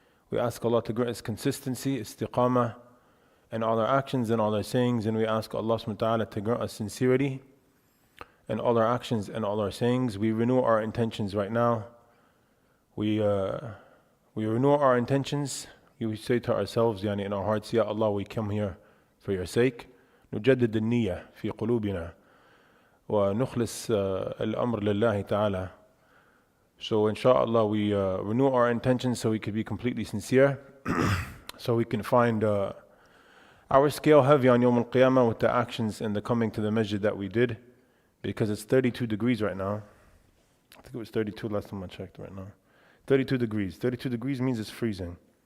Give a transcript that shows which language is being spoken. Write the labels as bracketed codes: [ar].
[en] We ask Allah to grant us consistency, istiqamah, in all our actions and all our sayings. And we ask Allah subhanahu wa ta'ala to grant us sincerity in all our actions and all our sayings. We renew our intentions right now. We renew our intentions. We say to ourselves, in our hearts, Ya Allah, we come here for your sake. [ar] نجدد النية في قلوبنا ونخلص الأمر لله تعالى. [en] So inshallah we renew our intentions so we could be completely sincere, so we can find our scale heavy on Yawm al-Qiyamah with the actions and the coming to the masjid that we did, because it's 32 degrees right now. I think it was 32 last time I checked right now. 32 degrees. 32 degrees means it's freezing.